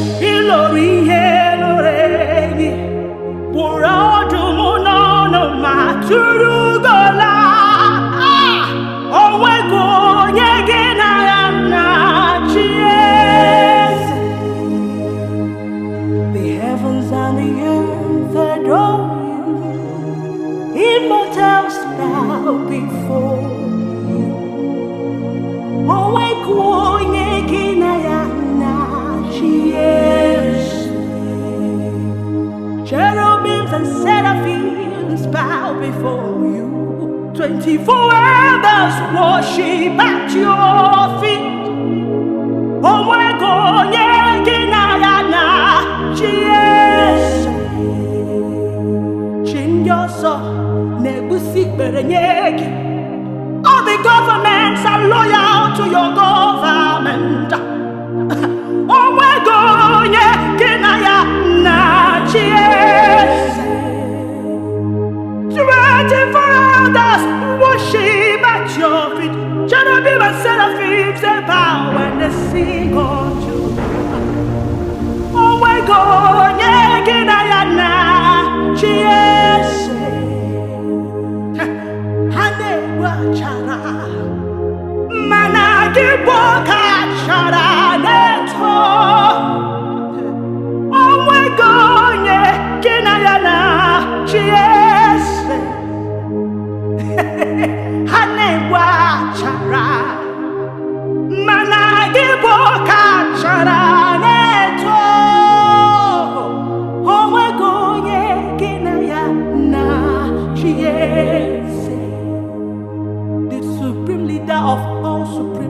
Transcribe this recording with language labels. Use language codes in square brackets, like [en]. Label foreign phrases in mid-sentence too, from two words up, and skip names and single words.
[ig] Ị lụrụ ihe lore gị, kwụrụ ọdụm n'ọnụ ma tụrụ gola. Ah, o nweghị onye gị na ya na-achị eze. [en] The heavens and the earth adore you. Immortals bow before you. [ig] O nweghị onye gị na ya na-achị eze. [en] Cherubims and seraphims bow before you. Twenty-four elders worship at your feet. [ig] O nweghị onye gị na ya na-achị eze. Chi ndị ọzọ na-egusi ikpere nye gị. [en] All the governments are loyal to your government. [ig] O nweghị onye gị na ya na-achị eze. [en] Twenty-four elders worship at your feet. Cherubim and seraphim, they bow and they sing unto you. [ig] O nweghị onye gị na ya na-achị eze. Ha na-egbu achara, mana gị bụ oke achara na-eto. O nweghị onye gị na ya na-achị eze. Ha na-egbu achara, mana gị bụ oke achara na-eto. O nweghị onye gị na ya na-achị eze. [en] The supreme leader of all supreme